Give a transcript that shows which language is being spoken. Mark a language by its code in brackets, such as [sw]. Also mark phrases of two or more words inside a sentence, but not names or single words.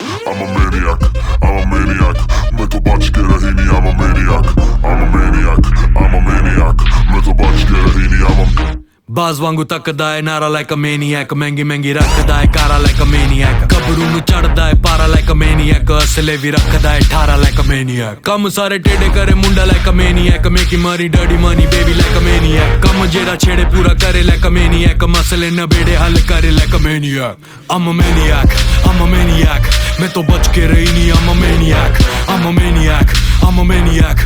[en] I'm a maniac, I'm a maniac. [hi] मैं तो बच के रही नहीं, [en] I'm a maniac, I'm a maniac, I'm a maniac. [hi] मैं तो बच के रही नहीं, [en] I'm a [pa] ਬਾਜ ਵਾਂਗੂ ਤਕਦਾ ਹੈ ਨਾਰਾ [en] like a maniac, [pa] ਮਹਿੰਗੀ ਮਹਿੰਗੀ ਰਖਦਾ ਹੈ ਕਾਰਾ [en] like a maniac, [pa] कबरू ਨੂੰ ਚੜਦਾ ਹੈ ਪਾਰਾ [en] like a maniac, [pa] ਅਸਲੇ ਵੀ ਰੱਖਦਾ ਹੈ 18 [en] like a maniac, [pa] ਕੰਮ ਸਾਰੇ ਟੇਡੇ ਕਰੇ ਮੁੰਡਾ [en] like a maniac, [pa] ਮੇਕੀ ਮਾਰੀ [en] dirty money baby like a maniac, [pa] ਕੰਮ ਜਿਹੜਾ ਛੇੜੇ ਪੂਰਾ ਕਰੇ [en] like a maniac, [pa] ਮਸਲੇ ਨਬੇੜੇ ਹੱਲ ਕਰੇ [en] like a maniac. I'm a maniac, I'm a maniac. [hi] मैं तो बच के रही नहीं, [en] I'm a maniac, I'm a maniac, I'm a maniac.